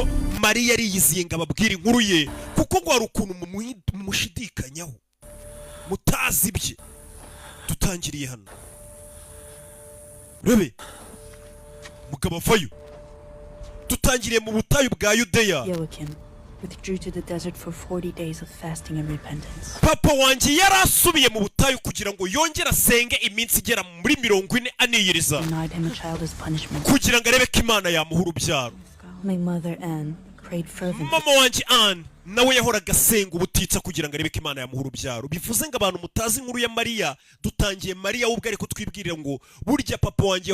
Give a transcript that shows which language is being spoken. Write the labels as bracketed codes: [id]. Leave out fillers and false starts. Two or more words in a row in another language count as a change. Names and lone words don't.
[rw] Mariya ariyiziye ngo ababwire inkuru ye, kuko ngo hari ukuntu mumushidikanyaho mutazi ibye. Dutangiriye hano, rebe mugabo avayo. Dutangiriye mu butayu bwa Yudeya. [en] Withdrew to the desert for 40 days of fasting and repentance. [rw] Papa wanjye yarasubiye mu butayu kugira ngo yongere asenge iminsi igera muri 40 aniyiriza, kugira ngo arebe ko Imana yamuha urubyaro. [en] My mother Anne prayed fervently. [rw] Mama wanjye Anne nawe yahoraga asenga ubutitsa kugira ngo arebe ko Imana yamuha urubyaro. Bivuze ngo abantu mutazi inkuru ya Mariya, dutangiye Mariya ubwo ariko twibwirira ngo burya papa wanjye